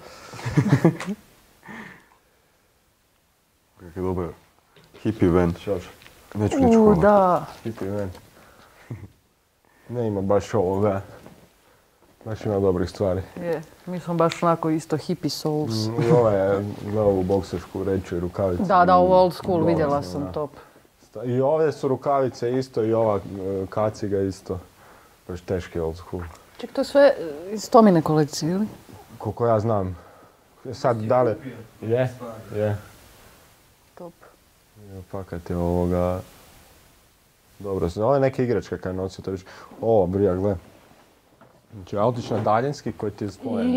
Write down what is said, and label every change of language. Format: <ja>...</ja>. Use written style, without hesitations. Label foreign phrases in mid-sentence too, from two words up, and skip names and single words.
<hr>Kako je dobro.</hr> <en>Hippie van.</en> <hr>Još. Neću nič hvala. Da.</hr> <en>Hippie van.</en> <hr>Ne ima baš ovoga. Baš ima dobrih stvari. Je, mi smo baš onako isto</hr> <en>hippie souls.</en> <hr>I ova je na ovu boksersku vreću i rukavicu. Da, u</hr> <en>old school</en> <hr>Dole, vidjela sam da. top. I ove su rukavice isto i ova kaciga isto. Baš teški</hr> <en>old school.</en> <hr>Ček, to je sve iz Tomine kolekcije, ili? Koliko ja znam. Sad da li... Je. Top. Pa kad je ovoga... Dobro, ovo je neke igračke kaj nosi to reći. O, brija, gle. Znači, autić na daljinski koji ti je spojen.</hr>